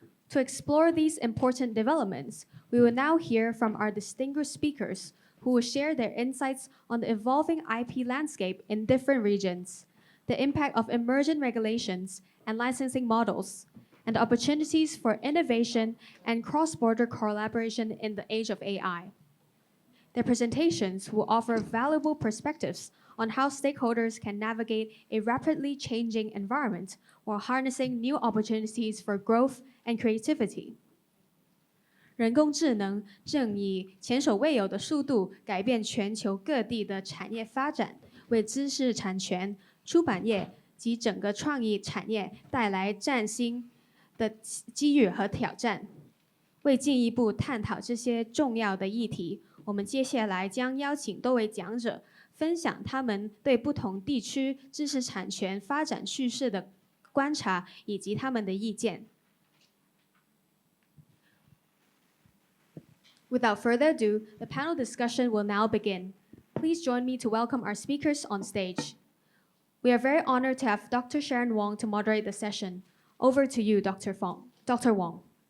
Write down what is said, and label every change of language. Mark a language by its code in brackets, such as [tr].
[en] To explore these important developments, we will now hear from our distinguished speakers who will share their insights on the evolving IP landscape in different regions, the impact of emergent regulations and licensing models, and the opportunities for innovation and cross-border collaboration in the age of AI. Their presentations will offer valuable perspectives on how stakeholders can navigate a rapidly changing environment while harnessing new opportunities for growth and creativity. [zh] 人工智能正以前所未有的速度改变全球各地的产业发展，为知识产权、出版业及整个创意产业带来崭新的机遇和挑战。为进一步探讨这些重要的议题，我们接下来将邀请多位讲者分享他们对不同地区知识产权发展趋势的观察以及他们的意见。 [en] Without further ado, the panel discussion will now begin. Please join me to welcome our speakers on stage. We are very honored to have Dr. Sharon Wong to moderate the session. Over to you, Dr. Wong.